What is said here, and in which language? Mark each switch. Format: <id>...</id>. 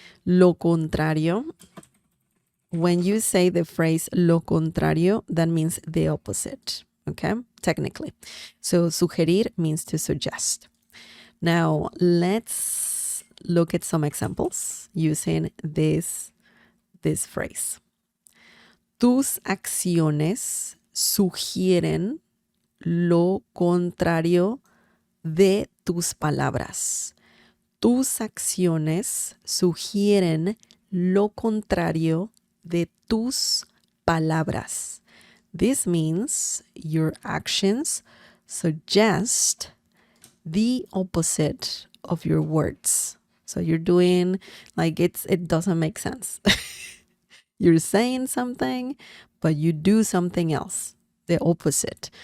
<en>Lo contrario, when you say the phrase lo contrario, that means the opposite, okay? Technically. So sugerir means to suggest. Now, let's look at some examples using this phrase.</en> <es>Tus acciones sugieren lo contrario de tus palabras. Tus acciones sugieren lo contrario de tus palabras.</es> <en>This means your actions suggest the opposite of your words. So you're doing like it doesn't make sense. You're saying something, but you do something else, the opposite.</en>